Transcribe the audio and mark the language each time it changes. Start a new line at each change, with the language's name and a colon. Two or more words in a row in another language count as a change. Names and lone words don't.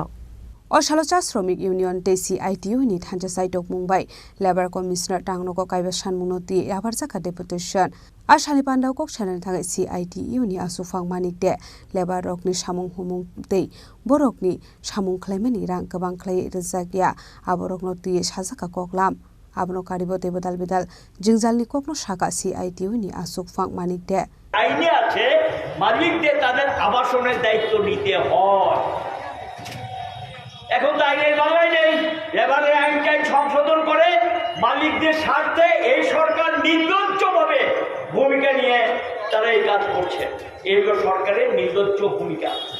Kok Borok: Oshalocha Shromik Union te CITU ni thanja saitok Mumbai
English: Labor Commissioner
Kok Borok: tangnogo kaiba sanmungnote yabarjaka deputation Ashali pandau kok chanan thagai CITU ni asufang manik de Labor rokni samung humung te borokni samung khlaimani rang gabang khlai rejakya aborokno ti sajaka koklam Abno karibo tebo dal bidal jingjalni kokno shaka CITU ni asufang manik de
Bangla: আইনে আছে মালিকদের তাদের আবাসনের দায়িত্ব নিতে হয় এখন তো আইনের বাংলায় নেই লেবারের আইনটাই সংশোধন করে মালিকদের স্বার্থে এই সরকার নির্লজ্জভাবে ভূমিকা নিয়ে তারা এই কাজ করছে এই হলো সরকারের নির্লজ্জ ভূমিকা